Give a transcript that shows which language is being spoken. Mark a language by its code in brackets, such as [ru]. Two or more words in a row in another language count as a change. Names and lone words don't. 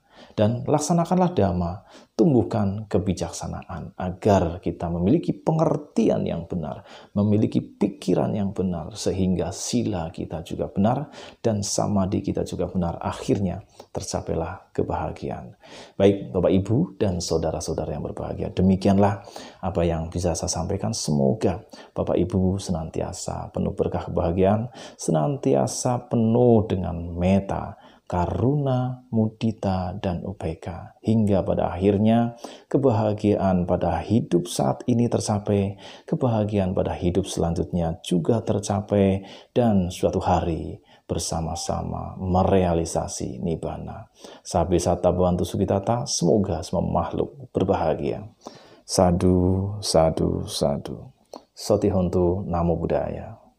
[id] Dan laksanakanlah dhamma, tumbuhkan kebijaksanaan agar kita memiliki pengertian yang benar, memiliki pikiran yang benar, sehingga sila kita juga benar dan samadhi kita juga benar. Akhirnya tercapailah kebahagiaan. Baik Bapak, Ibu, dan saudara-saudara yang berbahagia, demikianlah apa yang bisa saya sampaikan. Semoga Bapak Ibu senantiasa penuh berkah kebahagiaan, senantiasa penuh dengan meta, karuna, mudita, dan upeka, hingga pada akhirnya kebahagiaan pada hidup saat ini tercapai, kebahagiaan pada hidup selanjutnya juga tercapai, dan suatu hari bersama-sama merealisasi nibbana. [pi] Sabe sata bhavantu sukitata, [id] semoga semua makhluk berbahagia. [pi] Sadu, sadu, sadu. Soti Hontu, Namo Buddhaya.